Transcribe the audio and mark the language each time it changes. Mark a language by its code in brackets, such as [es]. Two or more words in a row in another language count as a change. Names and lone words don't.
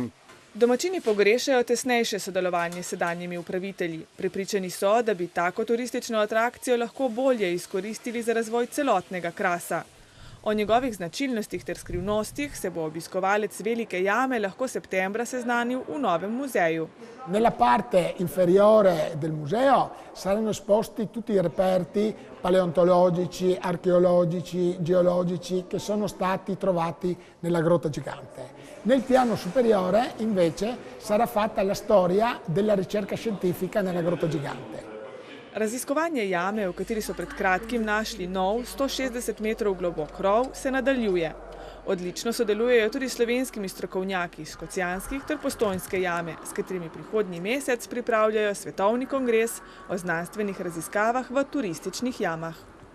[sl] Domačini pogrešajo tesnejše sodelovanje s sedanjimi upravitelji. Prepričani so, da bi tako turistično atrakcijo lahko bolje izkoristili za razvoj celotnega Krasa. O njegovih značilnostih ter skrivnostih se bo obiskovalec Velike jame lahko septembra seznanil v novem muzeju. [it] Nella parte inferiore del museo saranno esposti tutti i reperti paleontologici, archeologici, geologici che sono stati trovati nella Grotta Gigante. Nel piano superiore invece sarà fatta la storia della ricerca scientifica nella Grotta Gigante. [sl] Raziskovanje jame, v kateri so pred kratkim našli nov 160 metrov globok rov, se nadaljuje. Odlično sodelujejo tudi slovenskimi strokovnjaki iz Škocjanskih ter Postojnske jame, s katerimi prihodnji mesec pripravljajo svetovni kongres o znanstvenih raziskavah v turističnih jamah.